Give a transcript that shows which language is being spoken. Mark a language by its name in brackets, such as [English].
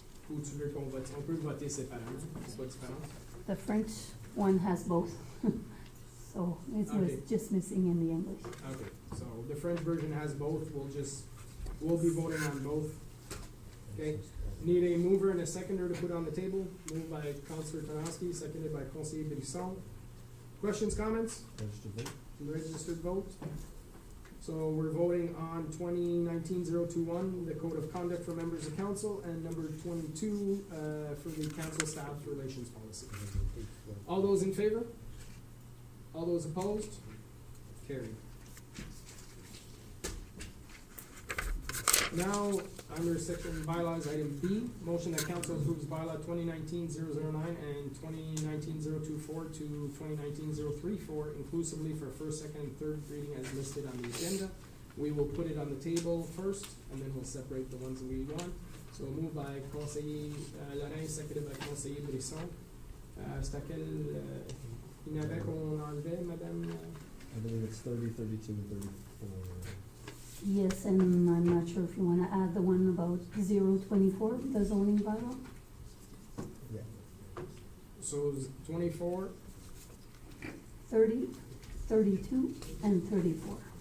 [French] Ou tu veux qu'on vote, on peut voter séparément, c'est pas différent? [English] The French one has both, so it was Okay. just missing in the English. Okay, so the French version has both, we'll be voting on both. Okay, need a mover and a seconder to put on the table, moved by Councillor Tenasky, seconded by Conseiller Brisson. Questions, comments? Registered vote? Registered vote. So we're voting on 2019-021, the code of conduct for members of council, and number 22, for the council staff relations policy. All those in favor? All those opposed? Carried. Now, under section bylaws, item B, motion that council approves bylaw 2019-009 and 2019-024 to 2019-034 inclusively for first, second, and third reading as listed on the agenda. We will put it on the table first, and then we'll separate the ones that we want. So moved by Conseiller Lorrain, seconded by Conseiller Brisson. [French] C'est à quel inavant qu'on enlevait, madame? [English] I believe it's 30, 32, and 34. Yes, and I'm not sure if you wanna add the one about 024, the zoning bylaw? Yeah. So 24, 30, 32, and 34.